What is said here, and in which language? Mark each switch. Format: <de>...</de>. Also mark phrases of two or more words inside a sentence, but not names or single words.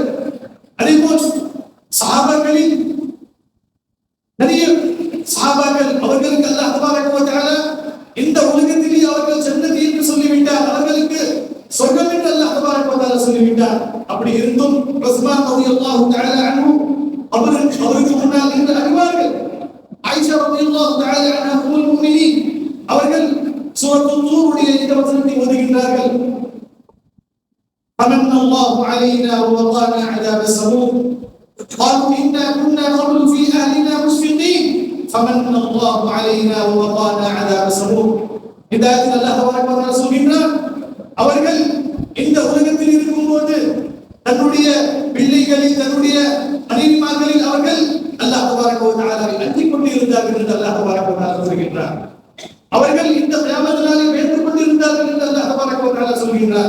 <ta>அதேபோல் சஹாபாக்களில் நிறைய சஹாபாக்கள் அவர்களுக்கு</ta> <ar>الله تبارك وتعالى</ar> <ta>இந்த உலகத்திலே அவர்கள் ஜன்னத் என்று சொல்லிவிட்டார், அவர்களுக்கு சொர்க்கம் என்று</ta> <ar>الله تبارك وتعالى</ar> <ta>சொல்லிவிட்டார். அப்படி இருந்தும் உஸ்மான்</ta> <ar>رضي الله تعالى عنه</ar> <ta>அவருக்கு முன்னால் இருந்து அறிவார்கள். ஆயிஷா</ta> <ar>رضي الله تعالى عنها أم المؤمنين</ar> <ta>அவர்கள் சூரத்துன் நூருடைய இந்த வசனத்தை ஓதுகின்றார்கள்.</ta> <ar>فمن الله علينا ووقانا عذاب السموم قالوا إنا كنا قبل في أهلنا مشفقين فمن الله علينا ووقانا عذاب السموم.</ar> <ta>ஹிதாயத்</ta> <ar>الله تبارك وتعالى</ar> <ta>சொல்கிறார், அவர்கள் இந்த உலகத்தில் இருக்கும்போது தன்னுடைய பிள்ளைகளில், தன்னுடைய மனைவிமார்களில் அவர்கள்</ta> <ar>الله تبارك وتعالى</ar> <ta>அஞ்சிக் கொண்டு இருந்தார்கள் என்று</ta> <ar>الله تبارك وتعالى</ar> <ta>சொல்கிறார். அவர்கள் இந்த கியாமத் நாளில் வேண்டிக் கொண்டிருந்தார்கள் என்று</ta> <ar>الله تبارك وتعالى</ar> <ta>சொல்கிறார்.</ta>